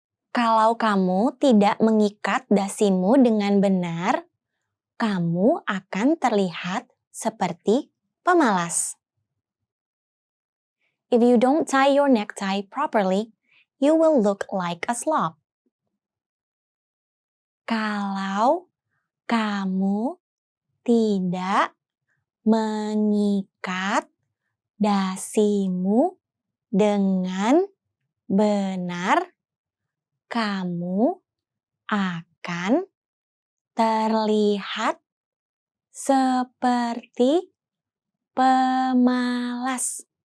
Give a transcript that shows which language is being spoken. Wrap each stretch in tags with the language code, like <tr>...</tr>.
<id>Kalau kamu tidak mengikat dasimu dengan benar, kamu akan terlihat seperti pemalas.</id> <en>If you don't tie your necktie properly, you will look like a slob.</en> <id>Kalau kamu tidak mengikat dasimu dengan benar, kamu akan terlihat seperti pemalas.</id>